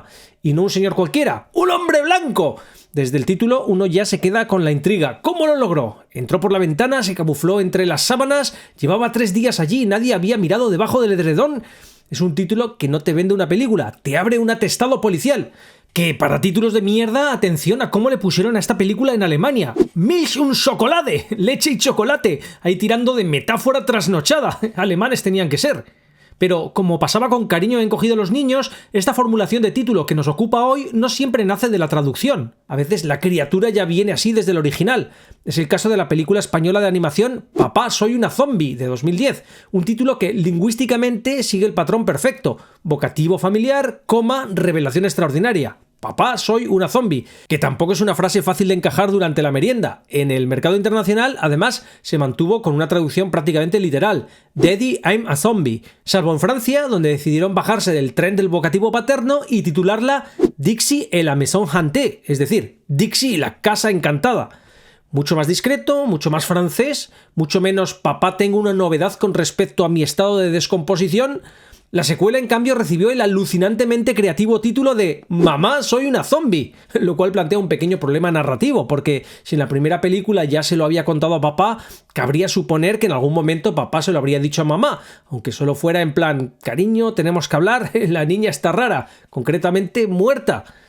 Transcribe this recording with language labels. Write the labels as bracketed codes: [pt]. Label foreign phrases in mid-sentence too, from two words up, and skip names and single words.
[es] Y no un señor cualquiera, ¡un hombre blanco! Desde el título uno ya se queda con la intriga. ¿Cómo lo logró? Entró por la ventana, se camufló entre las sábanas, llevaba 3 días allí y nadie había mirado debajo del edredón. Es un título que no te vende una película, te abre un atestado policial. Que para títulos de mierda, atención a cómo le pusieron a esta película en Alemania: Milch und Schokolade, leche y chocolate, ahí tirando de metáfora trasnochada. Alemanes tenían que ser. Pero, como pasaba con Cariño, encogido a los niños, esta formulación de título que nos ocupa hoy no siempre nace de la traducción. A veces la criatura ya viene así desde el original. Es el caso de la película española de animación Papá, soy una zombie, de 2010, un título que lingüísticamente sigue el patrón perfecto: vocativo familiar, coma, revelación extraordinaria. Papá, soy una zombie, que tampoco es una frase fácil de encajar durante la merienda. En el mercado internacional, además, se mantuvo con una traducción prácticamente literal: Daddy, I'm a zombie, salvo en Francia, donde decidieron bajarse del tren del vocativo paterno y titularla Dixie et la maison hantée, es decir, Dixie y la casa encantada. Mucho más discreto, mucho más francés, mucho menos papá, tengo una novedad con respecto a mi estado de descomposición. La secuela, en cambio, recibió el alucinantemente creativo título de Mamá, soy una zombie, lo cual plantea un pequeño problema narrativo, porque si en la primera película ya se lo había contado a papá, cabría suponer que en algún momento papá se lo habría dicho a mamá, aunque solo fuera en plan: cariño, tenemos que hablar, la niña está rara, concretamente muerta.